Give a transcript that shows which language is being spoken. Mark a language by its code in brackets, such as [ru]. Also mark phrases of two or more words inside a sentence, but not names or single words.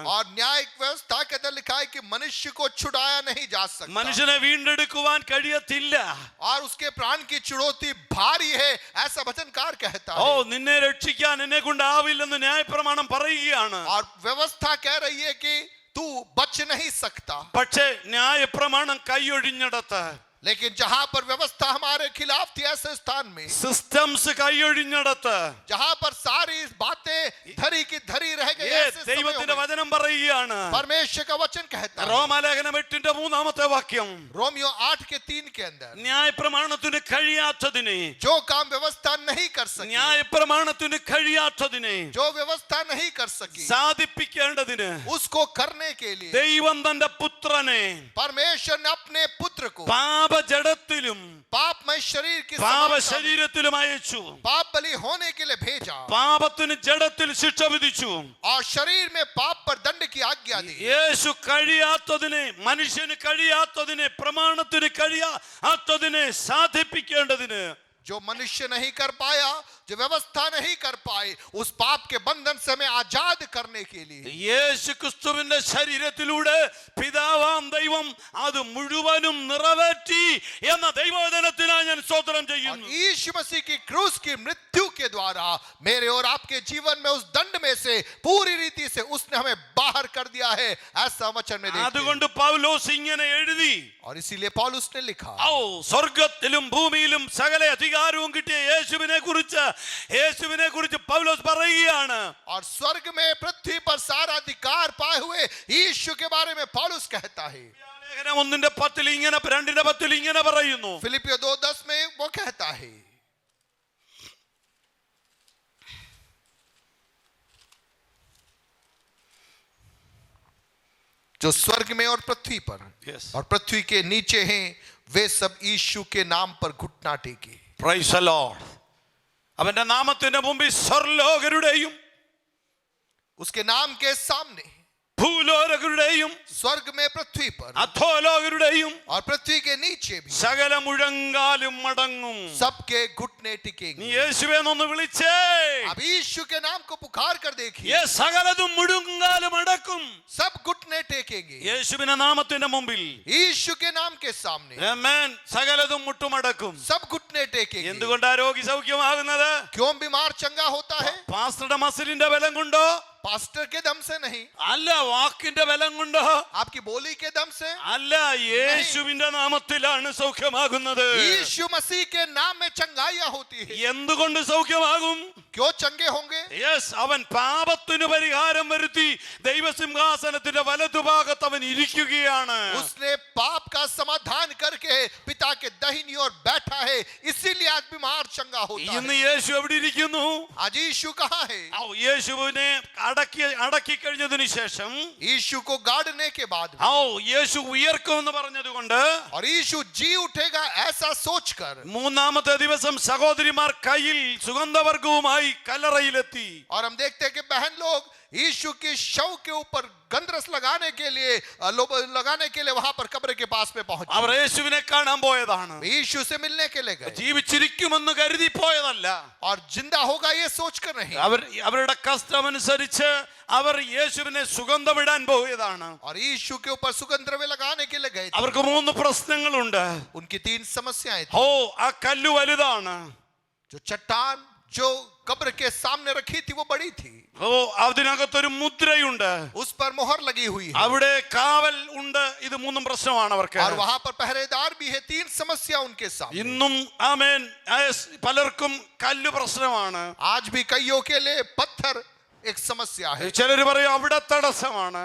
[hi] और न्यायिक व्यवस्था के अंदर लिखा है कि मनुष्य को छुड़ाया नहीं जा सकता, [ml] മനുഷ്യനെ വീണ്ടെടുക്കുവാൻ കഴിയത്തില്ല. [hi] और उसके प्राण की चुनौती भारी है, ऐसा वचनकार कहता है। [ml] നിന്നെ രക്ഷിക്കാൻ എന്നെ കൊണ്ടാവില്ലെന്ന് ന്യായപ്രമാണം പറയുകയാണ്. [hi] और व्यवस्था कह रही है कि तू बच नहीं सकता, [ml] പക്ഷേ ന്യായപ്രമാണം കൈയൊഴിഞ്ഞിടത്ത്, [hi] लेकिन जहां पर व्यवस्था हमारे खिलाफ थी ऐसे स्थान में, [ml] സിസ്റ്റംസ് കൈയൊഴിഞ്ഞിടത്ത് [hi] जहां पर सारी बातें धरी की धरी रह गई, ऐसे समयों [ml] ദൈവത്തിന്റെ [hi] में [ml] വചനം പറയുകയാണ്. [hi] परमेश्वर का वचन कहता है, [ml] റോമാലേഖനം 8-3 വാക്യം, [hi] रोमियो 8 के 3 के अंदर, [ml] ന്യായപ്രമാണത്തിന് കഴിയാത്തതിനെ, [hi] जो काम व्यवस्था नहीं कर सकी, [ml] ന്യായപ്രമാണത്തിന് കഴിയാത്തതിനെ [hi] जो व्यवस्था नहीं कर सकी, [ml] സാധിപ്പിക്കേണ്ടതിന് [hi] उसको करने के लिए [ml] ദൈവം തന്റെ പുത്രനെ [hi] परमेश्वर ने अपने पुत्र को [ml] പാപജഡത്തിലും [hi] पापमय शरीर की [ml] പാപ [hi] समानता में [ml] ശരീരത്തിലും അയച്ചു. [hi] पाप बलि होने के लिए भेजा [ml] പാപത്തിന് ജഡത്തിൽ ശിക്ഷ വിധിച്ചു. [hi] और शरीर में पाप पर दंड की आज्ञा दी। [ml] യേശു കഴിയാത്തതിനെ, മനുഷ്യന് കഴിയാത്തതിനെ, പ്രമാണത്തിന് കഴിയാത്തതിനെ സാധിപ്പിക്കേണ്ടതിന്, [hi] जो मनुष्य नहीं कर पाया, जो व्यवस्था नहीं कर पाए, उस पाप के बंधन से हमें आजाद करने के लिए [ml] യേശു ക്രിസ്തുവിന്റെ ശരീരത്തിലൂടെ പിതാവാം ദൈവം അത് മുഴുവനും നിറവേറ്റി എന്ന ദൈവവചനത്തിനായി ഞാൻ സ്തോത്രം [hi] और [ml] ചെയ്യുന്നു. [hi] यीशु मसीह की क्रूस की मृत्यु के द्वारा मेरे और आपके जीवन में उस दंड में से पूरी रीति से उसने हमें बाहर कर दिया है, ऐसा वचन में देखते हैं। [ml] അതുകൊണ്ട് പൗലോസ് ഇങ്ങനെ എഴുതി, [hi] और इसीलिए पौलुस ने लिखा, [ml] സ്വർഗത്തിലും ഭൂമിയിലും സകല അധികാരവും കിട്ടിയ യേശുവിനെ കുറിച്ച് പൗലോസ് പറയുകയാണ്. [hi] और स्वर्ग में पृथ्वी पर सारा अधिकार पाए हुए यीशु के बारे में पौलुस कहता है। [ml] ലേഖനം 1:10 ഇങ്ങനെ 2:10 ഇങ്ങനെ പറയുന്നു. [hi] फिलिपियो 2:10 में वो कहता है, जो स्वर्ग में और पृथ्वी पर [en] Yes. [hi] और पृथ्वी के नीचे हैं, वे सब यीशु के नाम पर घुटना टेके। [en] Praise the Lord. [ml] അവന്റെ നാമത്തിന്റെ മുമ്പിൽ സ്വർലോകരുടെയും [hi] उसके नाम के सामने [ml] ഭൂലോകരുടെയും [hi] स्वर्ग में पृथ्वी पर [ml] അധോലോകരുടെയും [hi] और पृथ्वी के नीचे भी [ml] സകല മുഴങ്കാലും മടങ്ങും. [hi] सबके घुटने [ml] നീ [hi] टिकेंगे। [ml] യേശുവെ ഒന്ന് വിളിച്ചേ, [hi] अब यीशु के नाम को पुकार कर देखिए, [ml] സകലതും മുഴങ്കാലും അടക്കും. [hi] सब घुटने टेकेंगे [ml] യേശുവിന്റെ നാമത്തിന്റെ മുമ്പിൽ [hi] यीशु के नाम के सामने, [ml] ആമേൻ, സകലതും മുട്ടുമടക്കും. [hi] सब घुटने टेकेंगे। [ml] എന്തുകൊണ്ടാ രോഗി സൗഖ്യമാകുന്നത്? [hi] क्यों बीमार चंगा होता है? [ml] പാസ്റ്ററുടെ മസിലിന്റെ ബലം കൊണ്ടോ? [hi] पास्टर के दम से नहीं, [ml] അല്ല. വാക്കിന്റെ ബലം കൊണ്ടോ? [hi] आपकी बोली के दम से [ml] അല്ല. യേശുവിന്റെ നാമത്തിലാണ് സൗഖ്യമാകുന്നത്. [hi] यीशु मसीह के नाम में चंगाइयां होती है। [ml] എന്തുകൊണ്ട് സൗഖ്യമാകും? [hi] क्यों चंगे होंगे? [ml] യെസ്, അവൻ പാപത്തിന് പരിഹാരം വരുത്തി ദൈവസിംഹാസനത്തിന്റെ വലതുഭാഗത്ത് അവൻ ഇരിക്കുകയാണ്. [hi] उसने पाप का समाधान करके पिता के दाहिनी ओर बैठा है, इसीलिए आज बीमार चंगा होता [ml] ഇന്ന് [hi] है। [ml] യേശു എവിടെ ഇരിക്കുന്നു? [hi] आज यीशु कहाँ है? [ml] യേശുവിനെ അടക്കി കഴിഞ്ഞതിന് ശേഷം, [hi] यीशु को गाड़ने के बाद [ml] യേശു ഉയർക്കുമെന്ന് പറഞ്ഞതുകൊണ്ട് [hi] और यीशु जी उठेगा ऐसा सोचकर [ml] മൂന്നാമത്തെ ദിവസം സഹോദരിമാർ കയ്യിൽ സുഗന്ധവർഗവുമായി കല്ലറയിലെത്തി. [hi] और हम देखते हैं कि बहन लोग यीशु की शव के ऊपर गंधरस लगाने के लिए वहां पर कब्र के पास में पहुंचे। [ml] അവർ യേശുവിനെ കാണാൻ പോയതാണ്. [hi] यीशु से मिलने के लिए गए [ml] ജീവിച്ചിരിക്കുമെന്ന് കരുതി പോയതല്ല. [hi] और जिंदा होगा ये सोचकर नहीं। [ml] അവരുടെ കഷ്ടമനുസരിച്ച് അവർ യേശുവിനെ സുഗന്ധമിടാൻ പോയതാണ്. [hi] और यीशु के ऊपर सुगंध द्रव्य लगाने के लिए गए थे। [ml] അവർക്ക് 3 പ്രശ്നങ്ങളുണ്ട്. [hi] उनकी 3 समस्याएं थी। [ml] ആ കല്ല് വലുതാണ്. [hi] जो चट्टान जो कब्र के सामने रखी थी वो बड़ी थी। [ml] അതിനകത്തൊരു മുദ്രയുണ്ട്. [hi] उस पर मोहर लगी हुई है। [ml] അവിടെ കാവൽ ഉണ്ട്. ഇത് 3 പ്രശ്നമാണ് അവർക്ക്. [hi] और वहां पर पहरेदार भी है। 3 समस्या उनके सामने। [ml] ഇന്നും ആമേൻ പലർക്കും കല്ല് പ്രശ്നമാണ്. [hi] आज भी कईयों के लिए पत्थर एक समस्या है। [ml] ചിലർ പറയും അവിടെ തടസ്സമാണ്.